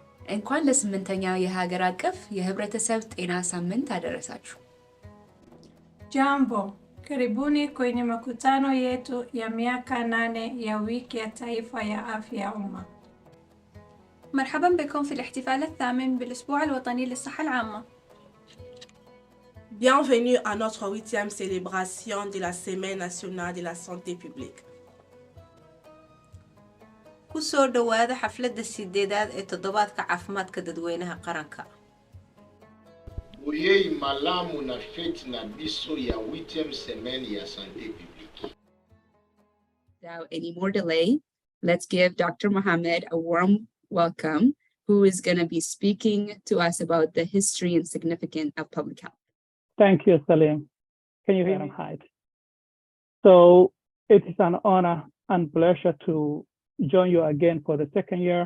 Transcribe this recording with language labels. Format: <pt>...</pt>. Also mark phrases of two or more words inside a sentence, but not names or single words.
<am>እንኳን ለስምንተኛው የሀገር አቀፍ የህብረተሰብ ጤና ሳምንት አደረሳችሁ።</am> <sw>Jambo, karibuni kwenye makutano yetu ya miaka 8 ya wiki ya taifa ya afya ya umma.</sw> <ar>مرحبا بكم في الاحتفال الثامن بالأسبوع الوطني للصحة العامة.</ar> <fr>Bienvenue à notre 8e célébration de la Semaine nationale de la santé publique.</fr> <so>kusoo dhawaada xafladda sideedaad ee toddobaadka caafimaadka dadweynaha qaranka.</so> <ln>Oyei malamu na fete na biso ya 8e semaine ya</ln> <fr>santé publique.</fr> <en>Without any more delay, let's give Dr. Mohammed a warm welcome, who is going to be speaking to us about the history and significance of public health. Thank you, Salim. Can you hear me? So it is an honor and pleasure to join you again for the second year.</en>